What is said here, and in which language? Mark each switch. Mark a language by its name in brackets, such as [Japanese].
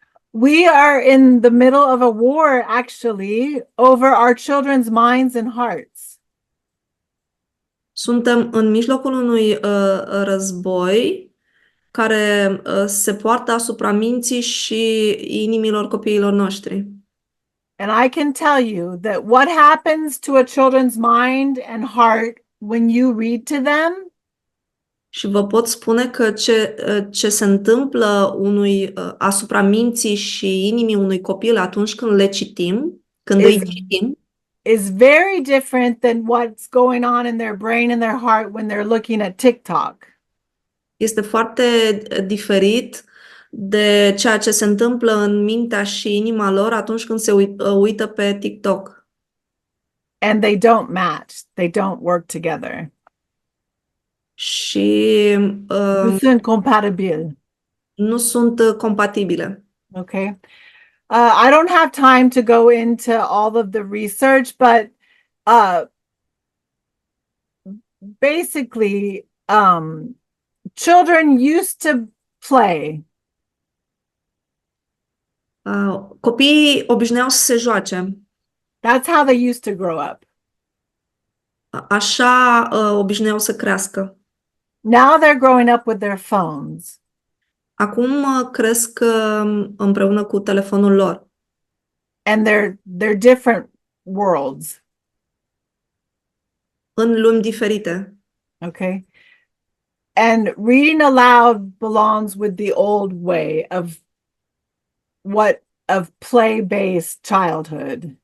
[English] We are in the middle of a war, actually, over our children's minds and hearts. [Romanian] Suntem în mijlocul unui război care se poartă asupra minții și inimilor copiilor noștri. [English] And I can tell you that what happens to a children's mind and heart when you read to them [Romanian] Și vă pot spune că ce se întâmplă asupra minții și inimii unui copil atunci când le citim, când îi citim, [English] is very different than what's going on in their brain and their heart when they're looking at TikTok. [Romanian] este foarte diferit de ceea ce se întâmplă în mintea și inima lor atunci când se uită pe TikTok. [English] And they don't match. They don't work together. [Romanian] Și Nu sunt compatibili. nu sunt compatibile. [English] Okay. I don't have time to go into all of the research, but basically, children used to play. [Romanian] Copiii obișnuiau să se joace. [English] That's how they used to grow up. [Romanian] Așa obișnuiau să crească. [English] Now they're growing up with their phones. [Romanian] Acum cresc împreună cu telefonul lor. [English] And they're different worlds. [Romanian] În lumi diferite. [English] Okay. And reading aloud belongs with the old way of play-based childhood.